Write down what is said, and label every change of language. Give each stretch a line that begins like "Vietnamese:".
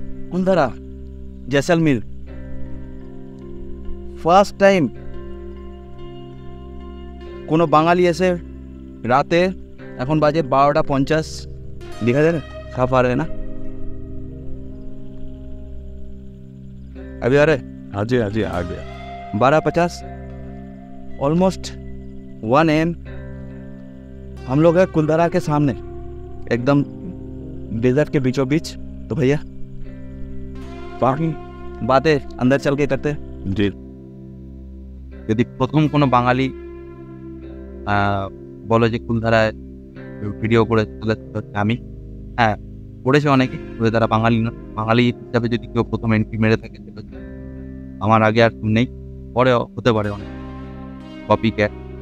Bangla: Kuldhara জैसलमेर first time কোনো বাঙালি এসে রাতে, এখন বাজে 12:50, দেখা যায় না সাফ
Hindi: आ रहे हैं ना अभी आ रहे? हाँ जी आ गया। 12:50 ऑलमोस्ट 1 AM हम लोग हैं कुलधारा के सामने, एकदम डेजर्ट के बीचों बीच। तो भैया बाकी बातें अंदर चल के करते हैं। जी
Bangla: যদি প্রথম কোনো বাঙালি বলে যে কুলধারায় ভিডিও করে চলে হচ্ছে আমি, হ্যাঁ করেছে অনেকে, তবে তারা বাঙালি না। বাঙালি হিসাবে যদি কেউ প্রথম এন্ট্রি মেরে থাকে সেটা হচ্ছে আমার আগে আর কেউ নেই, পরে হতে পারে অনেক কপি ক্যাট।